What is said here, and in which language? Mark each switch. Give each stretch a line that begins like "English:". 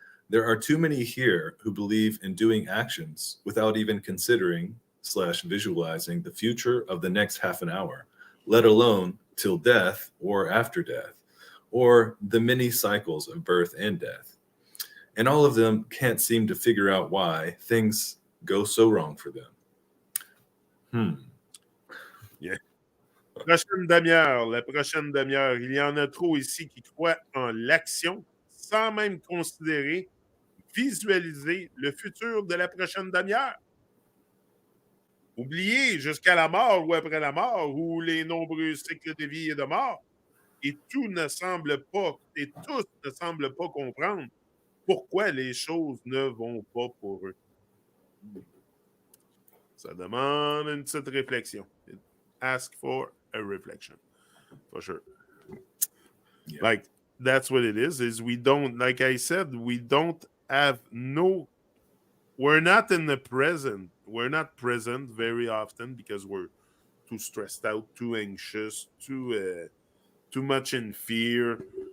English: There are too many here who believe in doing actions without even considering / visualizing the future of the next half an hour, let alone till death or after death, or the many cycles of birth and death. And all of them can't seem to figure out why things go so wrong for them. Yeah.
French: Prochaine demi-heure, la prochaine demi-heure, il y en a trop ici qui croient en l'action sans même considérer, visualiser le futur de la prochaine demi-heure. Oubliez jusqu'à la mort ou après la mort ou les nombreux cycles de vie et de mort. Et tout ne semble pas, et tous ne semblent pas comprendre pourquoi les choses ne vont pas pour eux. Ça demande une petite réflexion.
English: It ask for a reflection, for sure. Yeah. Like, that's what it is we don't, like I said, we don't have we're not in the present. We're not present very often because we're too stressed out, too anxious, too much in fear.